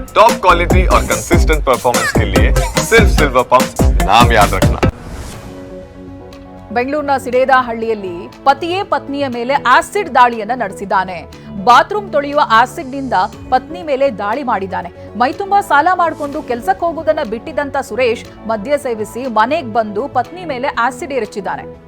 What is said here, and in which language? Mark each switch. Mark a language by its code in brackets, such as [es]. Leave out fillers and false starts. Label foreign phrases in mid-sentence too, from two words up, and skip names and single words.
[en] top quality [hi] और [en] consistent performance [hi] के लिए सिर्फ सिल्वर पंप नाम याद रखना। [kn] ಬೆಂಗಳೂರಿನ ಸಿಡೇದಹಳ್ಳಿಯಲ್ಲಿ ಪತಿಯೇ ಪತ್ನಿಯ ಮೇಲೆ ಆಸಿಡ್ ದಾಳಿಯನ್ನ ನಡೆಸಿದ್ದಾನೆ. ಬಾತ್ರೂಮ್ ತೊಳೆಯುವ ಆಸಿಡ್ನಿಂದ ಪತ್ನಿ ಮೇಲೆ ದಾಳಿ ಮಾಡಿದ್ದಾನೆ. ಮೈತುಂಬಾ ಸಾಲ ಮಾಡಿಕೊಂಡು ಕೆಲಸಕ್ಕೆ ಹೋಗುವುದನ್ನ ಬಿಟ್ಟಿದ್ದಂತ ಸುರೇಶ್ ಮದ್ಯ ಸೇವಿಸಿ ಮನೆಗೆ ಬಂದು ಪತ್ನಿ ಮೇಲೆ ಆಸಿಡ್ ಎರಚಿದ್ದಾನೆ.